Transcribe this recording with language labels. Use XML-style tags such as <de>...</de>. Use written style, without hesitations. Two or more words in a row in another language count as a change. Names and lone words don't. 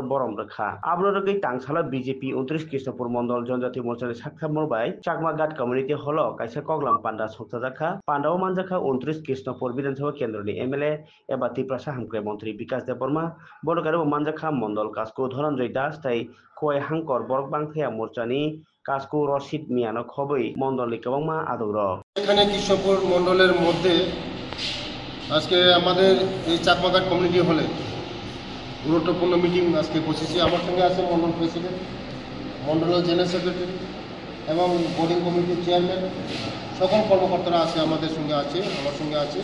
<trp>बरम रखा आब्रो रगै तांसाला बीजेपी 29 कृष्णपुर मंडल जनजाति मोर्चानि साखा मरबाय चाकमागाट कम्युनिटी हल काइसा कगलाम पांडा सप्ताजाखा पांडाव मानजाखा 29 कृष्णपुर विधानसभा केंद्रनि एमएलए एबा त्रिपुरा साहामख्रे मंत्री विकास देबबर्मा बडकारो मानजाखा मंडल कास्को धनंजय दास तै खय हांकर बरक बांखाया मोर्चानि कास्को रशिद मियानो खबै मंडलनि गोबांमा आदर</trp> <bn>এখানে কৃষ্ণপুর মন্ডলের মধ্যে আজকে আমাদের এই চাকমাঘাট কমিউনিটি হলে গুরুত্বপূর্ণ মিটিং আজকে বসেছি। আমার সঙ্গে আছে মন্ডল প্রেসিডেন্ট, মন্ডলের</bn> <en>general secretary</en> <bn>এবং বোর্ডিং কমিটির চেয়ারম্যান, সকল কর্মকর্তারা আছে আমাদের সঙ্গে আছে, আমার সঙ্গে আছে।</bn>